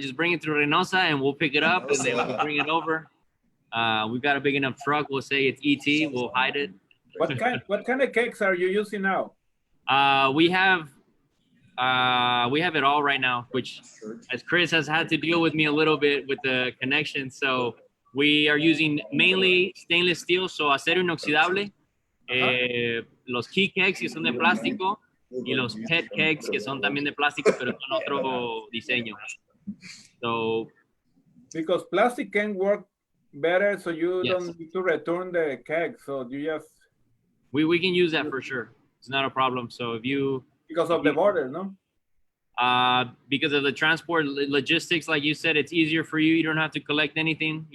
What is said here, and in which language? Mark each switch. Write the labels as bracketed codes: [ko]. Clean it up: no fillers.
[en] Just bring it through Reynosa, and we'll pick it up, and then we'll bring it over. We've got a big enough truck. We'll say it's ET. We'll hide it. What kind of cakes are you using now? We have it all right now, which, as Chris has had to deal with me a little bit with the connection. So we are using mainly stainless steel, so [es] acero inoxidable, los key kegs que son de plástico, y los pet kegs que son también de plástico, pero con otro diseño. [en] So, because plastic can work better, so you don't need to return the keg. So you just we can use that for sure. It's not a problem. So because of the border, no? Because of the transport logistics, like you said, it's easier for you. You don't have to collect anything.